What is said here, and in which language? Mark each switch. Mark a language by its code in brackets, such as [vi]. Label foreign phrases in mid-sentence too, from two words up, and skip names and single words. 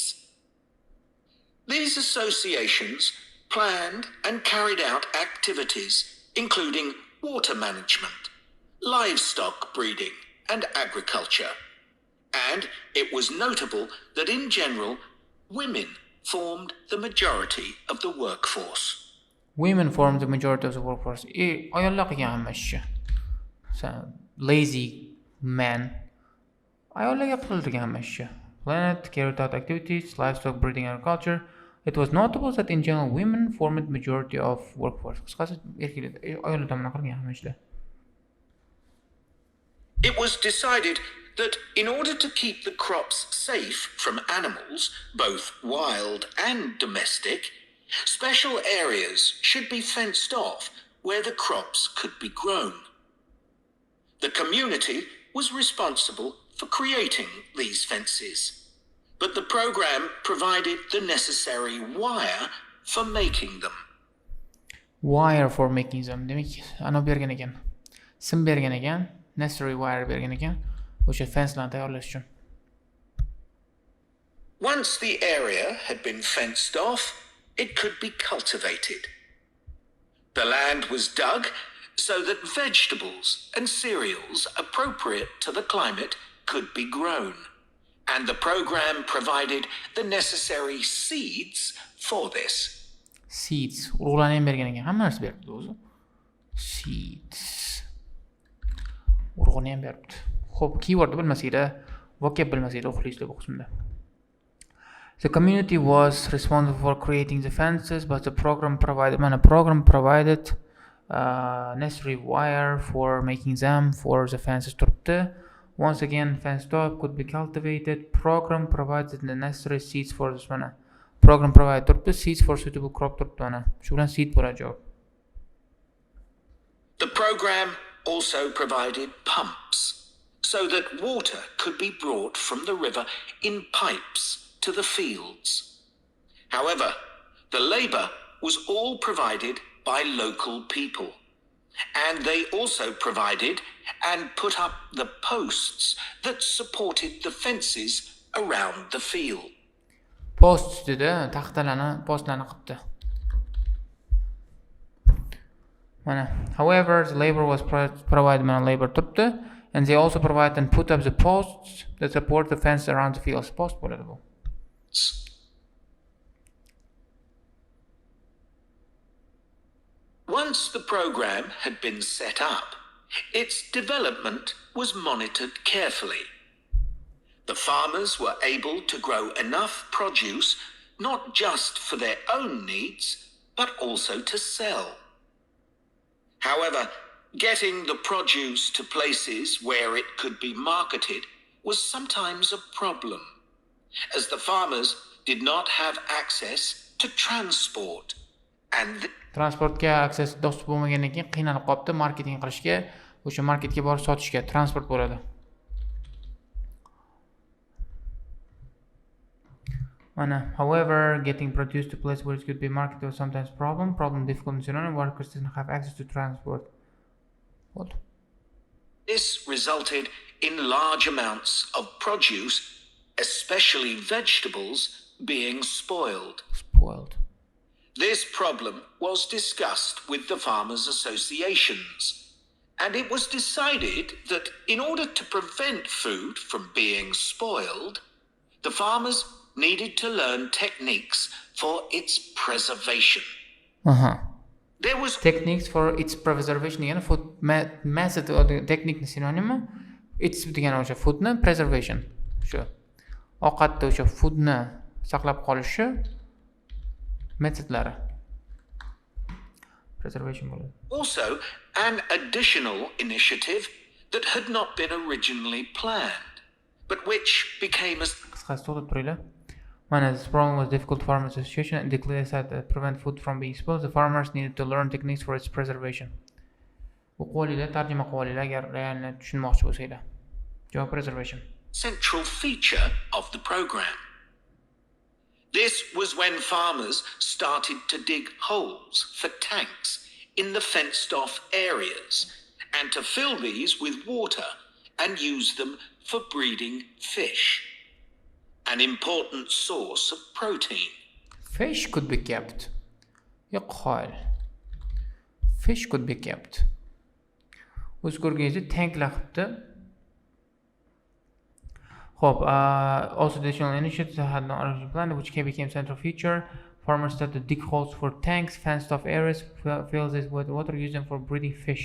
[en] These associations planned and carried out activities including water management, livestock breeding, and agriculture. And it was notable that in general, women formed the majority of the workforce. Women form the majority of the workforce. [uz] Ayollar qilgan hamma ishni. [en] Lazy men. [uz] Ayollarga qilingan hamma ishni. [en] Planet carried out activities, livestock breeding, agriculture. It was notable that in general women formed the majority of workforce. [uz] Qisqasi erkaklar ayollar tomonidan qilgan hamma ishlar. [en] It was decided that in order to keep the crops safe from animals, both wild and domestic, special areas should be fenced off where the crops could be grown. The community was responsible for creating these fences, but the program provided the necessary wire for making them. Wire for making them. [uz] Demak, ana bergan ekan. Sim bergan ekan, [en] necessary wire [uz] bergan ekan. O'sha fencelarni tayyorlash uchun. [en] Once the area had been fenced off, it could be cultivated. The land was dug so that vegetables and cereals appropriate to the climate could be grown, and the program provided the necessary seeds for this. Seeds. [uz] Urug'larni ham bergan ekan. Hamma narsa beribdi o'zi. Seeds. Urug'ni ham beribdi. Xo'p, keyword bilmasanglar, vocab bilmasanglar o'qiysiz bu qismda. [en] The community was responsible for creating the fences, but the program provided necessary wire for making them for the fences turibdi. Once again, fenced off could be cultivated. Program provided the necessary seeds for this one. Program provided turibdi, seeds for suitable crop [uz] turibdi mana. Shu bilan seed bo'ladi javob. [en] The program also provided pumps so that water could be brought from the river in pipes to the fields. However, the labour was all provided by local people, and they also provided and put up the posts that supported the fences around the field. [uz] Posts dedi, taxtalarni, postlarni qilibdi. Mana, [en] however, the labor was provided mana labor turibdi, and they also provided and put up the posts that support the fence around the fields. [uz] Post bo'ladi bu. [en] Once the program had been set up, its development was monitored carefully. The farmers were able to grow enough produce not just for their own needs, but also to sell. However, getting the produce to places where it could be marketed was sometimes a problem, as the farmers did not have access to transport, and [uz] Transportga access dostуп bo'lmagandan keyin qiynalib qolibdi marketing qilishga, o'sha marketga borib sotishga, transport bo'ladi. Mana, [en] however, getting produce to place where it could be marketed was sometimes problem difficult in Sudan, workers didn't have access to transport. What? This resulted in large amounts of produce, especially vegetables, being spoiled. This problem was discussed with the farmers' associations, and it was decided that in order to prevent food from being spoiled, the farmers needed to learn techniques for its preservation. There was techniques for its preservation degani food method technique synonymi. [uz] Its degani o'sha foodni preservation. Shu ovqatda o'sha foodni saqlab qolishi metodlari. Preservation bo'ladi. [en] Also an additional initiative that had not been originally planned, but which became a [uz] qisqasi to'xtab turinglar. Mana, [en] this problem was difficult for farmers association and declared that to prevent food from being spoiled, the farmers needed to learn techniques for its preservation. [uz] O'qib olinglar, tarjima qilib olinglar agar realni tushunmoqchi bo'lsanglar. Javob preservation. [en] Central feature of the program. This was when farmers started to dig holes for tanks in the fenced-off areas and to fill these with water and use them for breeding fish, an important source of protein. Fish could be kept. Yo'qol. Fish could be kept. [uz] O'z ko'rgangizda tanklar qilibdi. [en] Hope, also the additional initiatives had no original plan, which became central feature. Farmers started to dig holes for tanks, fenced off areas, fills this with water, use them for breeding fish.